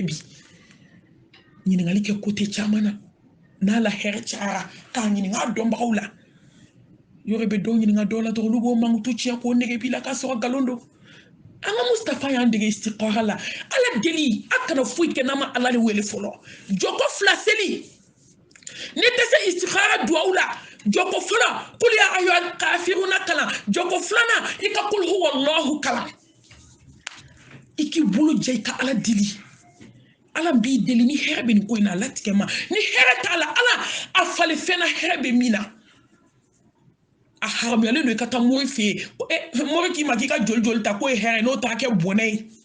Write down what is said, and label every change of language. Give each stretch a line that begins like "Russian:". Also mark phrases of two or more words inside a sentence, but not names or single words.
Bambara: bi ɲininkali kɛ kote caman na n'a la hɛrɛ cayara k'a ɲininka a dɔnbagaw la yɔrɔ bɛ dɔw ɲininka dɔw la dɔrɔn olu b'o mankutu tiɲɛ k'o nege b'i la k'a sɔrɔ nkalon don an ka Mustafa y'an dege istikhara la ala deli a kana foyi kɛ n'a ma ala de wele fɔlɔ jɔko fila seli ne tɛ se istikhara duwawu la jɔko fɔlɔ
Arabic: قل يا أيها الكافرون
Bambara: kalan jɔko filanan i ka
Arabic: قل هو الله
Bambara: kalan i k'i bolo jɛ i ka ala deli ala b'i deli ni hɛrɛ bɛ nin ko in na ala tigɛ ma ni hɛrɛ t'a la ala a falen fɛn na hɛrɛ bɛ min na a haramuyalen don i ka taa mori fɛ yen mori k'i ma k'i ka joli joli ta k'o ye hɛrɛ n'o t'a kɛ bɔnɛ ye